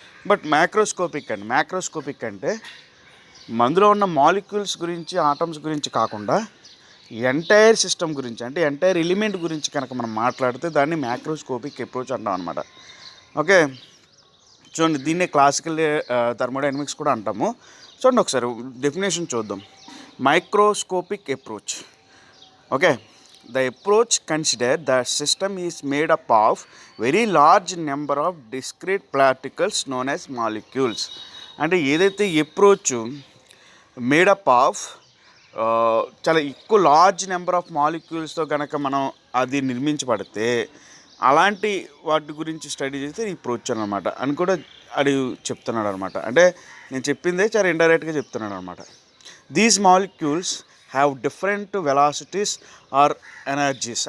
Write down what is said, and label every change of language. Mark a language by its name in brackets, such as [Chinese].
[Telugu] But macroscopic అంటే అందులో ఉన్న మాలిక్యూల్స్ గురించి, ఆటమ్స్ గురించి కాకుండా ఎంటైర్ సిస్టమ్ గురించి, అంటే ఎంటైర్ ఎలిమెంట్ గురించి కనుక మనం మాట్లాడితే దాన్ని మ్యాక్రోస్కోపిక్ అప్రోచ్ అంటాం అనమాట. ఓకే, చూడండి, దీన్నే క్లాసికల్ థర్మోడైనమిక్స్ కూడా అంటాము. చూడండి ఒకసారి డెఫినేషన్ చూద్దాం. Microscopic approach. [English] Okay, the approach consider the system is made up of very large number of discrete particles known as molecules. [Telugu] అంటే ఏదైతే అప్రోచ్ మేడప్ ఆఫ్ చాలా ఎక్కువ లార్జ్ నెంబర్ ఆఫ్ మాలిక్యూల్స్తో కనుక మనం అది నిర్మించబడితే అలాంటి వాటి గురించి స్టడీ చేస్తే ఈ అప్రోచ్ అనమాట అని కూడా అది చెప్తున్నాడు అనమాట. అంటే నేను చెప్పిందే చాలా ఇండైరెక్ట్గా చెప్తున్నాడు అనమాట. [English] These molecules have different velocities or energies.